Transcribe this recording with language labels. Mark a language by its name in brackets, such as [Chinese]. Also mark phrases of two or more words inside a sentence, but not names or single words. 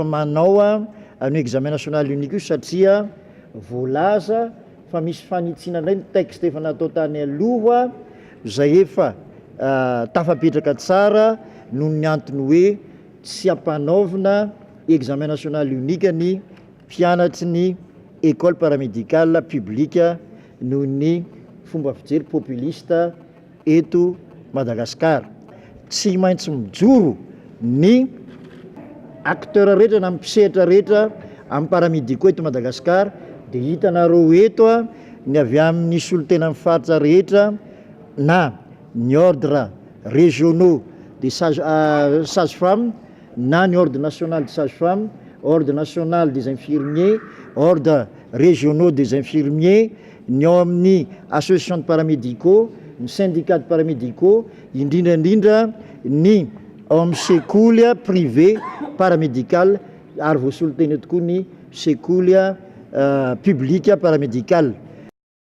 [Malagasy] manao ny [French] examen national unique [Malagasy] io satria voalaza fa misy fanitsina indray ny texte efa natao tany aloha izay efa tafapetraka tsara noho ny antony hoe tsy ampanaovina [French] examen national unique [Malagasy] ny mpianatry ny [French] école paramédicale publique [Malagasy] noho ny fomba fijery populiste eto Madagascar. Tsy maintsy mijoro ny acteur rehetra na mpisehatra rehetra amin'ny paramédicaux eto Madagascar dia hitanareo eto ny avy amin'ny solotena amin'ny faritra rehetra na ny [French] ordre régionaux des sages-femmes [Malagasy] na ny [French] ordre national des sages-femmes, ordre national des infirmiers, ordre régionaux des infirmiers, [Malagasy] ny ao amin'ny [French] association de paramédicaux, [Malagasy] ny [French] syndicat de paramédicaux, [Malagasy] indrindrandrindra ny ao amin'ny sekoly [French] privé paramédical [Malagasy] ary voasolotena tokoa ny sekoly [French] publique paramédical.